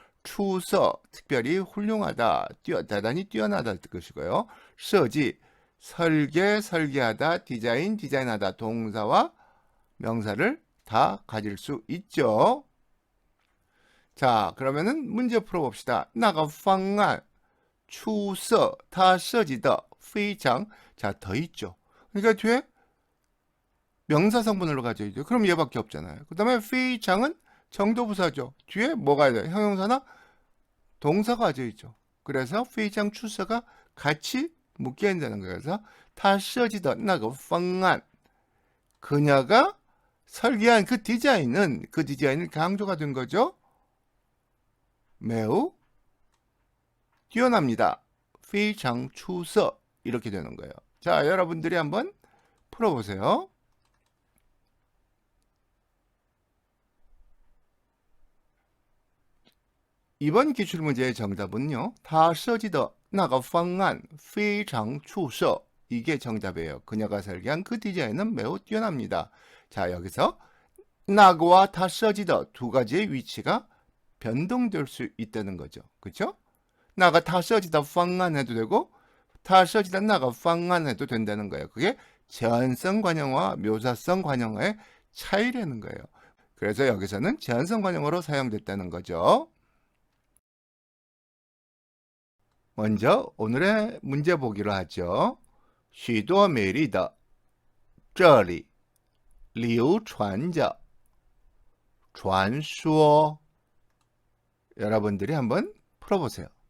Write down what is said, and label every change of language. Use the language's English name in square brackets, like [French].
[Korean] 추서, 특별히 훌륭하다, 대단히 뛰어나다 뜻이고요. 设计, 설계, 설계하다, 디자인, 디자인하다 동사와 명사를 다 가질 수 있죠. 자, 그러면은 문제 풀어봅시다. [Chinese] 那个方案出色它设计的非常 [Korean] 자, 더 있죠. 그러니까 뒤에 명사 성분으로 가져야죠. 그럼 얘밖에 없잖아요. 그 다음에 非常은 정도부사죠. 뒤에 뭐가 돼요? 형용사나 동사가 가져있죠. 그래서 非常 추서가 같이 묶여야 된다는 거예요. 그래서 [Chinese] 他设计的那个方案 [Korean] 그녀가 설계한 그 디자인은 그 디자인을 강조가 된 거죠. 매우 뛰어납니다. [Chinese] 非常出色 [Korean] 이렇게 되는 거예요. 자, 여러분들이 한번 풀어보세요. 이번 기출문제의 정답은요. [Chinese] 他设计的那个方案非常出色 [Korean] 이게 정답이에요. 그녀가 설계한 그 디자인은 매우 뛰어납니다. 자, 여기서 那个와 他设计的두 가지의 위치가 변동될 수 있다는 거죠. 그렇죠? [Chinese] 那个他设计的方案 [Korean] 해도 되고 [Chinese] 他设计的那个方案 [Korean] 해도 된다는 거예요. 그게 제한성 관형어와 묘사성 관형어의 차이라는 거예요. 그래서 여기서는 제한성 관형어로 사용됐다는 거죠. 먼저 오늘의 문제 보기로 하죠. [Chinese] 许多美丽的这里流传着传说 [Korean] 여러분들이 한번 풀어보세요.